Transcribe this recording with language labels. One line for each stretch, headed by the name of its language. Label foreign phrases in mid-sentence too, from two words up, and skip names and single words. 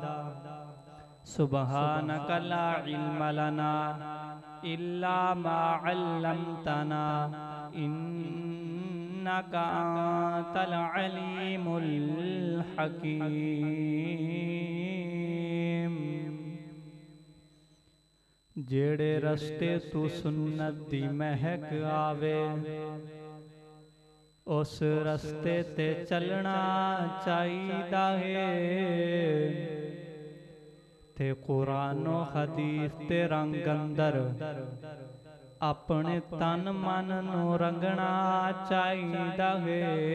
Arabic: سبحانك لا علم لنا إلا ما علمتنا إنك أنت العليم الحكيم.
Punjabi: جیہڑے رستے توں سنت دی مہک آوے، اس رستے تے چلنا چاہیدا ہے. تے قرآن و حدیث دے رنگ اندر اپنے تن من نوں رنگنا چاہیدا ہے.